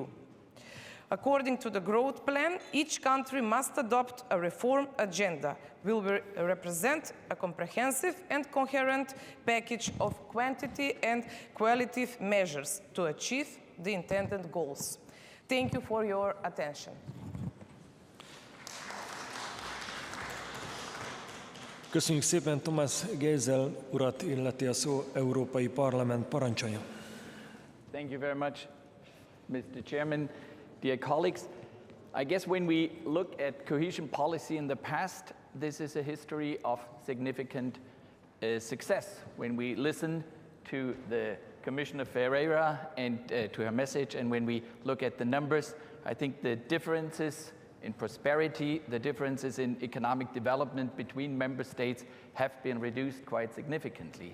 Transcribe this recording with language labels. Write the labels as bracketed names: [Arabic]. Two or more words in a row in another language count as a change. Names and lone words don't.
[English] According to the growth plan, each country must adopt a reform agenda, will represent a comprehensive and coherent package of quantity and qualitative measures to achieve the intended goals. Thank you for your attention. [Hungarian] Köszönjük szépen, Thomas Geisel urat illeti a szó, Európai Parlament parancsolja. [English] Thank you very much, Mr. Chairman. Dear colleagues, I guess when we look at cohesion policy in the past, this is a history of significant success. When we listen to the Commissioner Ferreira and to her message, and when we look at the numbers, I think the differences in prosperity, the differences in economic development between member states have been reduced quite significantly.